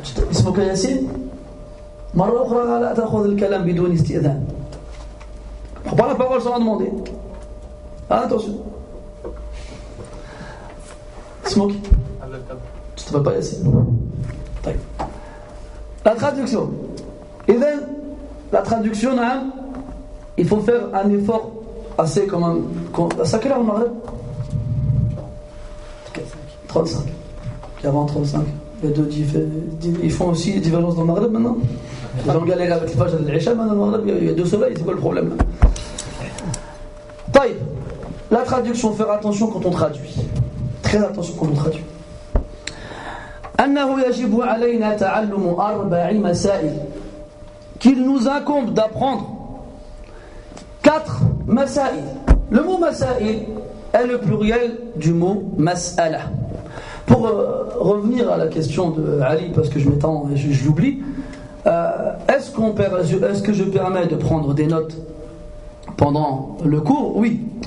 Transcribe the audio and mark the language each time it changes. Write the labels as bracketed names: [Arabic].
[Arabic] اسمك ياسين؟ مرة أخرى لا تأخذ الكلام بدون استئذان. [French] Prends pas la parole sans la demander. Attention. [Arabic] اسمك؟ [French] Tu ne t'appelles pas Yassine. [Arabic] طيب. [French] La traduction. [Arabic] إذن [French] la traduction, il faut faire un effort assez quand même. À quelle heure au Maghreb? 35. Avant 35. Il y a deux ils font aussi des divergences dans le Maghreb maintenant. Ils ont galéré avec les pages de l'Isha, maintenant au Maghreb, il y a deux soleils, c'est quoi le problème là? [Arabic] طيب. [French] La traduction, faire attention quand on traduit. Très attention quand on traduit. [Arabic] أنه يجب علينا تعلم 4 مسائل. [French] Qu'il nous incombe d'apprendre 4 masail. Le mot masail est le pluriel du mot mas'ala. Pour revenir à la question de Ali, parce que je m'étends et je l'oublie, est-ce que je permets de prendre des notes pendant le cours? Oui.